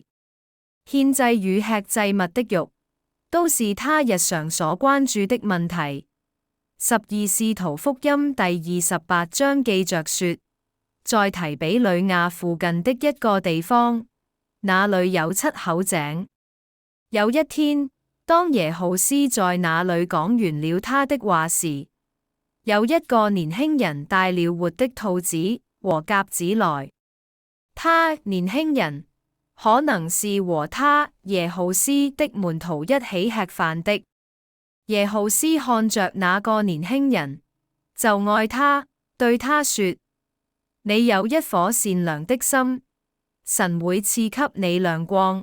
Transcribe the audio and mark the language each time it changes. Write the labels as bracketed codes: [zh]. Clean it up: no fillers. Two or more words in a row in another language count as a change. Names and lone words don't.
[zh] 獻祭與吃祭物的肉，都是他日常所關注的問題。12使徒福音第28章記着說，在提比呂亞附近的一個地方，那裏有7口井。有一天，當耶號斯在那裏講完了他的話時，有一個年輕人帶了活的兔子和鴿子來。他年輕人可能是和他耶號斯的門徒一起吃飯的。耶號斯看着那個年輕人，就愛他，對他說，你有一顆善良的心，神會賜給你亮光。